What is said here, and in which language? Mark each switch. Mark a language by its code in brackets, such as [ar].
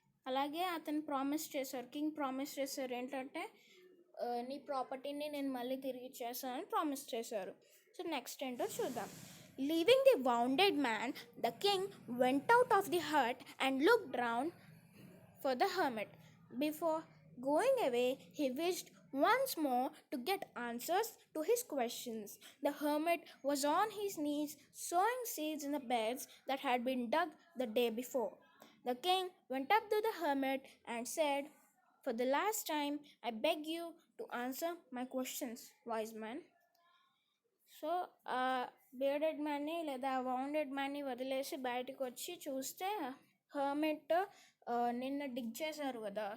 [te] అలాగే అతను king promise చేశారు ఏంటంటే, నీ ప్రాపర్టీని నేను మళ్ళీ తిరిగి ఇచ్చేస్తానని ప్రామిస్ చేశారు. సో నెక్స్ట్ ఏంటో చూద్దాం. [en] Leaving the wounded man, the king went out of the hut and looked round for the hermit. Before going away, he wished once more to get answers to his questions. The hermit was on his knees sowing seeds in the beds that had been dug the day before. The king went up to the hermit and said, For the last time, I beg you to answer my questions, wise man. [te] So ఆ బేర్డెడ్ మ్యాన్ని లేదా వౌండెడ్ మ్యాన్ని వదిలేసి బయటకు వచ్చి చూస్తే hermit నిన్న డిగ్ చేశారు కదా.